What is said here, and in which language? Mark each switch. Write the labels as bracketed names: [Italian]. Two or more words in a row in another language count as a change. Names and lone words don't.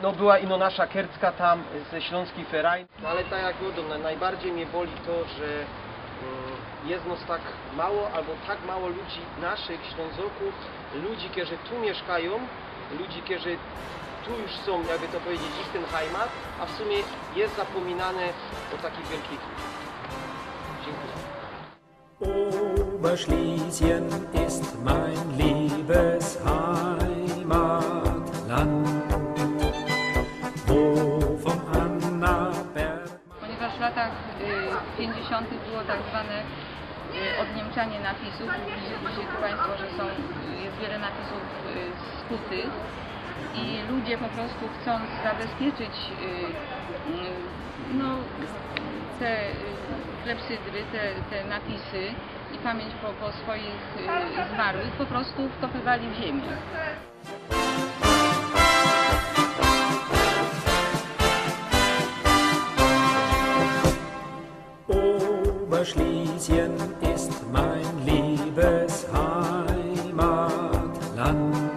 [Polish] no była ino nasza Kercka tam ze Śląskiej Ferajny. No ale tak jak mówię, najbardziej mnie boli to, że jest nas tak mało, albo tak mało ludzi naszych Ślązoków, ludzi, którzy tu mieszkają, ludzi, którzy tu już są, jakby to powiedzieć, ich ten heimat, a w sumie jest zapominane o takich wielkich ludziach. Dziękuję. [German] Oberschlesien ist mein liebes Heimatland, wo vom Annaberg. [Polish] Ponieważ w latach 50. było tak zwane odniemczanie napisów, widzicie Państwo, że jest wiele napisów skutych i ludzie po prostu chcąc zabezpieczyć no, te klepsydry, te napisy i pamięć po swoich zmarłych po prostu wkopywali w ziemię. [German] Oberschlesien ist mein liebes Heimatland,